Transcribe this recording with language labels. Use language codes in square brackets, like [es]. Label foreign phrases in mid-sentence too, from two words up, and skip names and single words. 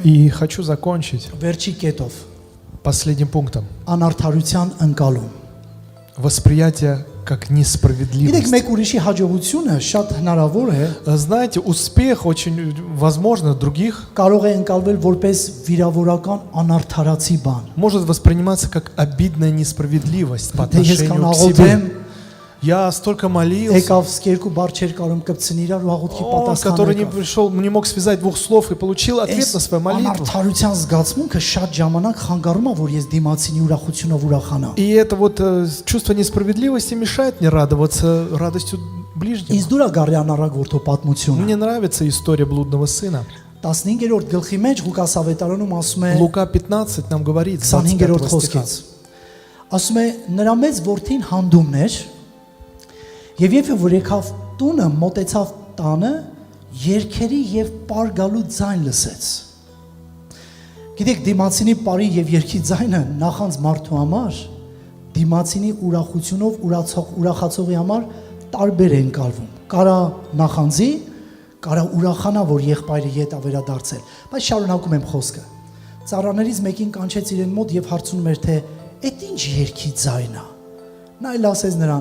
[ru] И хочу закончить [hy] վերջի կետով [ru] последним пунктом. [hy] անարդարության ընկալում։ [ru] Восприятие как [hy] Գիտեք, [ru] несправедливость. [hy] մեկ ուրիշի հաջողությունը շատ հնարավոր է [ru] Знаете, успех очень возможно других [hy] կարող է ընկալվել որպես վիրավորական անարդարացի բան։ [ru] может восприниматься как обидная несправедливость по [hy] Դե ես [ru] отношению [hy] կան [ru] к [hy] աղոթեմ, [ru] себе. Я столько молился. [hy] եկավ երկու բառ չեր կարող կպցնի իրար ու աղոթքի [ru] Он, который не [hy] պատասխանը։ [ru] пришел, не мог связать двух слов и получил ответ на свою молитву. [hy] Անարդարության զգացմունքը շատ ժամանակ խանգարում է, որ ես դիմացինի ուրախությունով ուրախանամ։ [ru] И это вот чувство несправедливости мешает мне радоваться радостью ближнего. [hy] Ինձ դուր է գարի անառակ որդու պատմությունը։ [ru] Мне нравится история блудного сына. [hy] 15-րդ գլխի մեջ Ղուկաս ավետարանում ասում է [ru] Лука 15 нам говорит, с [hy] 25-րդ [ru] 25 стиха. [hy] խոսքից։ Ասում է նրա մեծ որդին հանդումներ եւ երբ որ եկավ տունը մոտեցավ տանը երգերի եւ պարգալու ձայն լսեց։ Գիտեք դիմացինի բարի եւ երգի ձայնը նախանց մարդու համար դիմացինի ուրախությունով ուրախացողի համար տարբեր են կալվում։ Կարա նախանձի, կարա ուրախանա, որ եղբայրը ետ է վերադարձել։ Բայց շարունակում եմ խոսքը։ Ծառաներից մեկին կանչեց իրեն մոտ եւ հարցնում էր թե «Էդ ինչ երգի ձայն է»։ Նա էլ ասեց նրան.